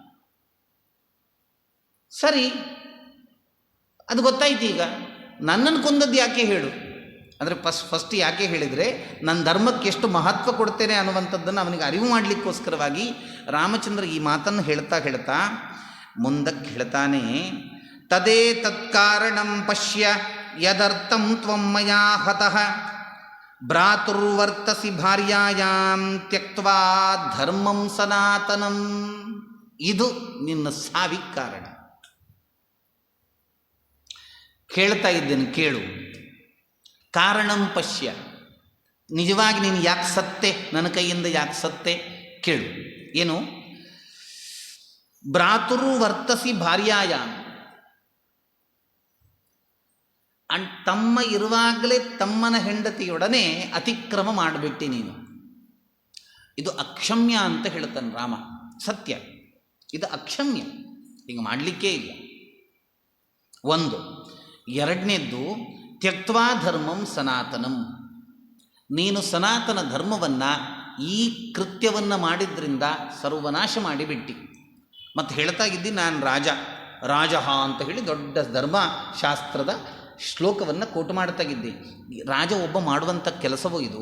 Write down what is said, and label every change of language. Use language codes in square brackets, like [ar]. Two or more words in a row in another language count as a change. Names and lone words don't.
[kn] ಸರಿ, ಅದು ಗೊತ್ತಾಯ್ತು. ಈಗ ನನ್ನನ್ನು ಕೊಂದದ್ದು ಯಾಕೆ ಹೇಳು ಅಂದರೆ ಫಸ್ಟ್ ಯಾಕೆ ಹೇಳಿದರೆ, ನನ್ನ ಧರ್ಮಕ್ಕೆ ಎಷ್ಟು ಮಹತ್ವ ಕೊಡ್ತೇನೆ ಅನ್ನುವಂಥದ್ದನ್ನು ಅವನಿಗೆ ಅರಿವು ಮಾಡಲಿಕ್ಕೋಸ್ಕರವಾಗಿ ರಾಮಚಂದ್ರ ಈ ಮಾತನ್ನು ಹೇಳ್ತಾ ಮುಂದಕ್ಕೆ ಹೇಳ್ತಾನೆ. [sa] ತದೇ ತತ್ಕಾರಣಂ ಪಶ್ಯ ಯದರ್ಥಂ ತ್ವಂ ಮಯಾ ಹತಃ ಭ್ರಾತುರ್ವರ್ತಸಿ ಭಾರ್ಯಾಯಾಂ ತ್ಯಕ್ತ್ವಾ ಧರ್ಮಂ ಸನಾತನಂ. [kn] ಇದು ನಿನ್ನ ಸಾವಿಗೆ ಕಾರಣ. ಕೇಳ್ತಾ ಇದ್ದೇನೆ, ಕೇಳು. [sa] ಕಾರಣಂ ಪಶ್ಯ, [kn] ನಿಜವಾಗಿ ನೀನು ಯಾಕೆ ಸತ್ತೆ, ನನ್ನ ಕೈಯಿಂದ ಯಾಕೆ ಸತ್ತೆ ಕೇಳು. ಏನು? [sa] ಭ್ರಾತುರು ವರ್ತಸಿ ಭಾರ್ಯಾಯಾಮ್, [kn] ತಮ್ಮ ಇರುವಾಗಲೇ ತಮ್ಮನ ಹೆಂಡತಿಯೊಡನೆ ಅತಿಕ್ರಮ ಮಾಡಿಬಿಟ್ಟಿ ನೀನು. ಇದು ಅಕ್ಷಮ್ಯ ಅಂತ ಹೇಳ್ತಾನೆ ರಾಮ. ಸತ್ಯ, ಇದು ಅಕ್ಷಮ್ಯ, ಹಿಂಗೆ ಮಾಡಲಿಕ್ಕೇ ಇಲ್ಲ. ಒಂದು. ಎರಡನೇದ್ದು, [sa] ತ್ಯಕ್ತ್ವಾ ಧರ್ಮಂ ಸನಾತನಂ, [kn] ನೀನು ಸನಾತನ ಧರ್ಮವನ್ನು ಈ ಕೃತ್ಯವನ್ನು ಮಾಡಿದ್ರಿಂದ ಸರ್ವನಾಶ ಮಾಡಿಬಿಟ್ಟಿ. ಮತ್ತು ಹೇಳ್ತಾ ಇದ್ದೀನಿ, ನಾನು ರಾಜ ಅಂತ ಹೇಳಿ ದೊಡ್ಡ ಧರ್ಮಶಾಸ್ತ್ರದ ಶ್ಲೋಕವನ್ನು ಕೋಟು ಮಾಡ್ತಾ ಇದ್ದೆ. ರಾಜ ಒಬ್ಬ ಮಾಡುವಂಥ ಕೆಲಸವೋ ಇದು?